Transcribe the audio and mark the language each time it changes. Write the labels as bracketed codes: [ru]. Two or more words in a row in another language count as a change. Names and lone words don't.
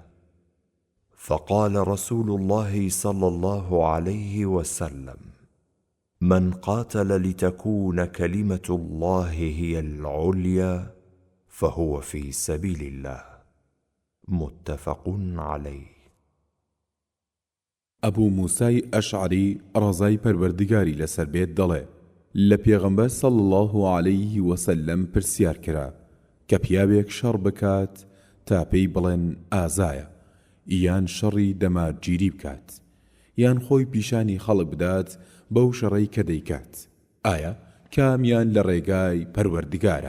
[ar] فقال رسول الله صلى الله عليه وسلم: من قاتل لتكون كلمة الله هي العليا فهو في سبيل الله. متفق عليه. [ckb] ئەبوو موسای ئەشعری ڕەزای پەروەردگاری لەسەر بێت دەڵێ: لە پێغەمبەر [ar] صلی الله عليه وسلم [ckb] پرسیار کرا کە پیاوێک شەڕ بکات تا پێی بڵێن ئازایە، یان شەڕی دەمارگیری بکات، یان خۆی پیشانی خەڵک بدات بەو شەڕەی کە دەیکات، ئایا کامیان لە ڕێگای پەروەردگارە؟